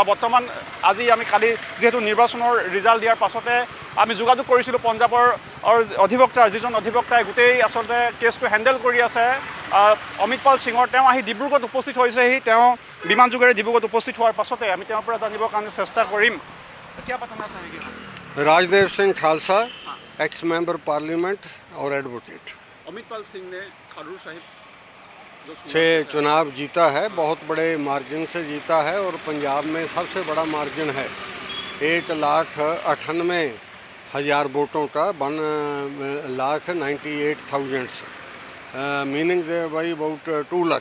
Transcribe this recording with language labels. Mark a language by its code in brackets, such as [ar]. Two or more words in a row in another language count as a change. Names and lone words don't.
[as] বৰ্তমান আজি আমি কালি যিহেতু নিৰ্বাচনৰ ৰিজাল্ট দিয়াৰ পাছতে আমি যোগাযোগ কৰিছিলোঁ পঞ্জাবৰ যিজন অধিবক্তাই গোটেই আচলতে কেছটো হেণ্ডেল কৰি আছে অমিতপাল সিঙৰ। তেওঁ আহি ডিব্ৰুগড়ত উপস্থিত হৈছেহি। তেওঁ বিমান যোগেৰে ডিব্ৰুগড়ত উপস্থিত হোৱাৰ পাছতে আমি তেওঁৰ পৰা জানিবৰ কাৰণে চেষ্টা কৰিম। [hi] राजदेव सिंह खालसा, [en] ex member parliament [hi] और एडवोकेट। अमितपाल सिंह ने खारूर साहिब से चुनाव जीता है, बहुत बड़े मार्जिन से जीता है और पंजाब में सबसे बड़ा मार्जिन है 1,98,000 वोटों का 1,98,000 [en] meaning by about [hi] 2 लाख।